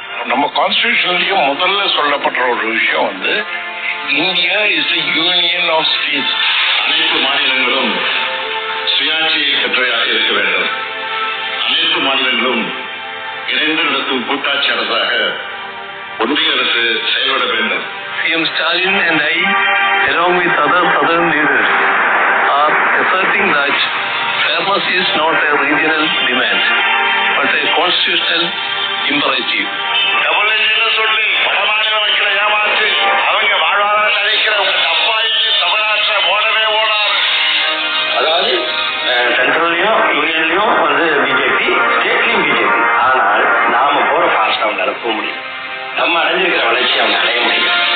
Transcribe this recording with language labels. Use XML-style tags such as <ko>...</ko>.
<ta>நம்ம கான்ஸ்டிடியூஷன்லயும் முதல்ல சொல்லப்பட்ட ஒரு விஷயம் வந்து India is a union of states. அனைத்து மாநிலங்களும் சுயாட்சியை பெற்றவையாக இருக்க வேண்டும். அனைத்து மாநிலங்களும் இணைந்து நடத்தும் கூட்டாட்சி அரசாக ஒன்றிய அரசு செயல்பட வேண்டும்.</ta> <en>CM Stalin and I, along with other southern leaders, are asserting that fairness is not a regional demand, but a constitutional imperative.</en> <ta>Double engine சொல்லி வடமாநில மக்களை ஏமாற்றி அவங்க வாழ்வாதாரம் நினைக்கிற உங்க தப்பாய்க்கு தமிழ்நாட்டில் ஓடவே ஓடாது. அதாவது சென்ட்ரல்லையும் யூனியன்லயும் வந்து பிஜேபி, ஸ்டேட்லயும் பிஜேபி. ஆனால் நாம போற ஃபாஸ்ட் அவங்க அனுப்ப முடியும். நம்ம அடைஞ்சிருக்கிற வளர்ச்சி அவங்க அடைய முடியும்.</ta>